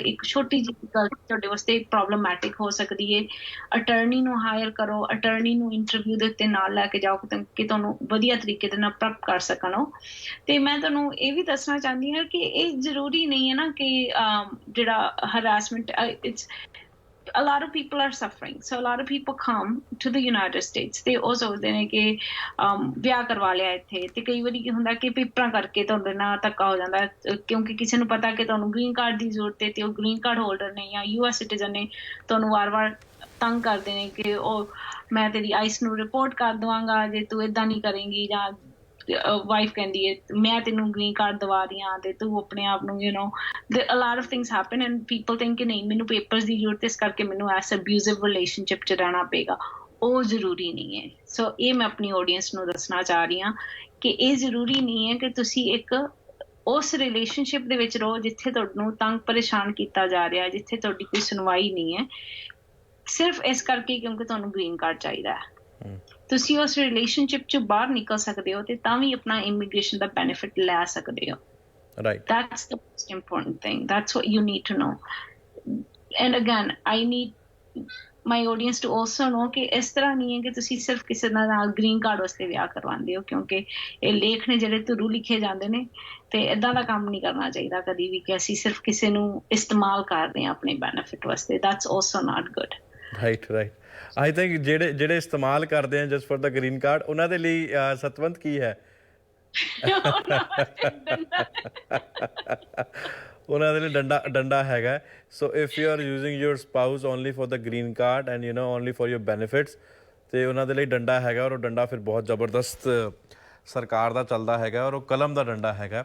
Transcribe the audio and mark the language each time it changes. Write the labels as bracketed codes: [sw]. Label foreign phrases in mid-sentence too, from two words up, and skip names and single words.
[pa] ਇੱਕ ਛੋਟੀ ਜਿਹੀ ਗੱਲ ਤੁਹਾਡੇ ਵਾਸਤੇ ਪ੍ਰੋਬਲਮੈਟਿਕ ਹੋ ਸਕਦੀ ਹੈ। ਅਟਰਨੀ ਨੂੰ ਹਾਇਰ ਕਰੋ, ਅਟਰਨੀ ਨੂੰ ਇੰਟਰਵਿਊ ਦੇ ਉੱਤੇ ਨਾਲ ਲੈ ਕੇ ਜਾਓ ਕਿ ਤੁਹਾਨੂੰ ਵਧੀਆ ਤਰੀਕੇ ਦੇ ਨਾਲ ਪ੍ਰੈਪ ਕਰ ਸਕਣ ਉਹ। ਤੇ ਮੈਂ ਤੁਹਾਨੂੰ ਇਹ ਵੀ ਦੱਸਣਾ ਚਾਹੁੰਦੀ ਹਾਂ ਕਿ ਇਹ ਜ਼ਰੂਰੀ ਨਹੀਂ ਹੈ ਨਾ ਕਿ ਜਿਹੜਾ ਹਰਾਸਮੈਂਟ, [en] a lot of people are suffering, so a lot of people come to the United States, [pa] ਤੇ ਉਹ ਸੋਚਦੇ ਨੇ ਕਿ ਵਿਆਹ ਕਰਵਾ ਲਿਆ ਇੱਥੇ, ਤੇ ਕਈ ਵਾਰੀ ਕੀ ਹੁੰਦਾ ਕਿ ਪੇਪਰਾਂ ਕਰਕੇ ਤੁਹਾਡੇ ਨਾਲ ਧੱਕਾ ਹੋ ਜਾਂਦਾ, ਕਿਉਂਕਿ ਕਿਸੇ ਨੂੰ ਪਤਾ ਕਿ ਤੁਹਾਨੂੰ [en] green card [pa] ਦੀ ਜ਼ਰੂਰਤ ਹੈ ਤੇ ਉਹ [en] green card holder [pa] ਨੇ ਜਾਂ [en] US citizen [pa] ਨੇ, ਤੁਹਾਨੂੰ ਵਾਰ-ਵਾਰ ਤੰਗ ਕਰਦੇ ਨੇ ਕਿ ਉਹ ਮੈਂ ਤੇਰੀ ਆਈਸ ਨੂੰ ਰਿਪੋਰਟ ਕਰ ਦੇਵਾਂਗਾ ਜੇ ਤੂੰ ਏਦਾਂ ਨਹੀਂ ਕਰੇਂਗੀ, ਜਾਂ ਵਾਈਫ ਕਹਿੰਦੀ ਹੈ ਮੈਂ ਤੈਨੂੰ [en] green card [pa] ਦਵਾ ਰਹੀ ਹਾਂ ਤੇ ਤੂੰ ਆਪਣੇ ਆਪ ਨੂੰ [en] a lot of things happen and people think [pa] ਕਿ ਨਹੀਂ ਮੈਨੂੰ ਪੇਪਰਸ ਦੀ ਜ਼ਰੂਰਤ, ਇਸ ਕਰਕੇ ਮੈਨੂੰ ਐਸ [en] abusive relationship [pa] 'ਚ ਰਹਿਣਾ ਪਏਗਾ। ਉਹ ਜ਼ਰੂਰੀ ਨਹੀਂ ਹੈ। ਸੋ ਇਹ ਮੈਂ ਆਪਣੀ ਆਡੀਅנס ਨੂੰ ਦੱਸਣਾ ਚਾਹ ਰਹੀ ਹਾਂ ਕਿ ਇਹ ਜ਼ਰੂਰੀ ਨਹੀਂ ਹੈ ਕਿ ਤੁਸੀਂ ਇੱਕ ਉਸ ਰਿਲੇਸ਼ਨਸ਼ਿਪ ਦੇ ਵਿੱਚ ਰਹੋ ਜਿੱਥੇ ਤੁਹਾਨੂੰ ਤੰਗ ਪਰੇਸ਼ਾਨ ਕੀਤਾ ਜਾ ਰਿਹਾ, ਜਿੱਥੇ ਤੁਹਾਡੀ ਕੋਈ ਸੁਣਵਾਈ ਨਹੀਂ ਹੈ, ਸਿਰਫ ਇਸ ਕਰਕੇ ਕਿਉਂਕਿ ਤੁਹਾਨੂੰ [en] green card [pa] ਚਾਹੀਦਾ ਹੈ। ਤੁਸੀਂ ਉਸ ਰਿਲੇਸ਼ਨਸ਼ਿਪ ਚੋਂ ਬਾਹਰ ਨਿਕਲ ਸਕਦੇ ਹੋ ਤੇ ਤਾਂ ਵੀ ਆਪਣਾ ਇਮੀਗ੍ਰੇਸ਼ਨ ਦਾ ਬੈਨੀਫਿਟ ਲੈ ਸਕਦੇ ਹੋ। [en] Right. That's the most important thing. That's what you need to know. And again, I need my audience to also know [pa] ਕਿ ਇਸ ਤਰ੍ਹਾਂ ਨਹੀਂ ਹੈ ਕਿ ਤੁਸੀਂ ਸਿਰਫ ਕਿਸੇ ਨਾਲ [en] green card [pa] ਵਾਸਤੇ ਵਿਆਹ ਕਰਵਾਉਂਦੇ ਹੋ, ਕਿਉਂਕਿ ਇਹ ਲੇਖ ਨੇ ਜਿਹੜੇ ਧੁਰੂ ਲਿਖੇ ਜਾਂਦੇ ਨੇ, ਤੇ ਏਦਾਂ ਦਾ ਕੰਮ ਨਹੀਂ ਕਰਨਾ ਚਾਹੀਦਾ ਕਦੀ ਵੀ ਕਿ ਅਸੀਂ ਸਿਰਫ ਕਿਸੇ ਨੂੰ ਇਸਤੇਮਾਲ ਕਰ ਰਹੇ ਹਾਂ ਆਪਣੇ ਬੈਨੀਫਿਟ ਵਾਸਤੇ। [en] That's also not good. right I think [pa] ਜਿਹੜੇ ਇਸਤੇਮਾਲ ਕਰਦੇ ਆ [en] just for the green card, [pa] ਉਹਨਾਂ ਦੇ ਲਈ ਸਤਵੰਤ ਕੀ ਹੈ? ਉਹਨਾਂ ਦੇ ਲਈ ਡੰਡਾ ਹੈਗਾ। [en] So if you are using your spouse only for the green card and only for your benefits, [pa] ਤੇ ਉਹਨਾਂ ਦੇ ਲਈ ਡੰਡਾ ਹੈਗਾ, ਔਰ ਉਹ ਡੰਡਾ ਫਿਰ ਬਹੁਤ ਜ਼ਬਰਦਸਤ ਸਰਕਾਰ ਦਾ ਚੱਲਦਾ ਹੈਗਾ, ਔਰ ਉਹ ਕਲਮ ਦਾ ਡੰਡਾ ਹੈਗਾ।